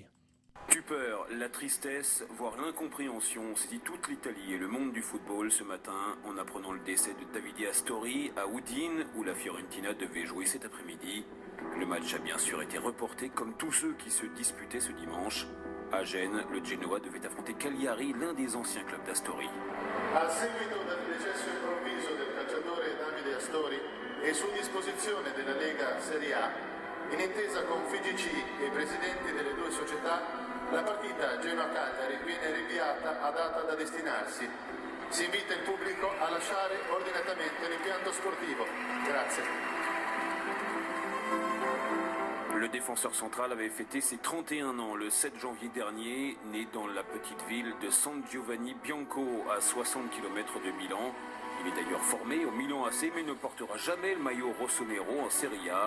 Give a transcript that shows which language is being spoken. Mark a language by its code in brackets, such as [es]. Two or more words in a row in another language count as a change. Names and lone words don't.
[fr] Stupeur, la tristesse, voire l'incompréhension saisit toute l'Italie et le monde du football ce matin en apprenant le décès de Davide Astori à Udine où la Fiorentina devait jouer cet après-midi. Le match a bien sûr été reporté comme tous ceux qui se disputaient ce dimanche. À Gênes, le Genoa devait affronter Cagliari, l'un des anciens clubs d'Astori. [it] A seguito del decesso improvviso del calciatore Davide Astori e su disposizione della Lega Serie A, in intesa con FIGC e i presidenti delle due società, la partita Genoa-Cagliari viene rinviata a data da destinarsi. Si invita il pubblico a lasciare ordinatamente l'impianto sportivo. Grazie. [fr] Le défenseur central avait fêté ses 31 ans le 7 janvier dernier, né dans la petite ville de San Giovanni Bianco à 60 km de Milan. Il est d'ailleurs formé au Milan AC mais ne portera jamais le maillot rossonero en Serie A.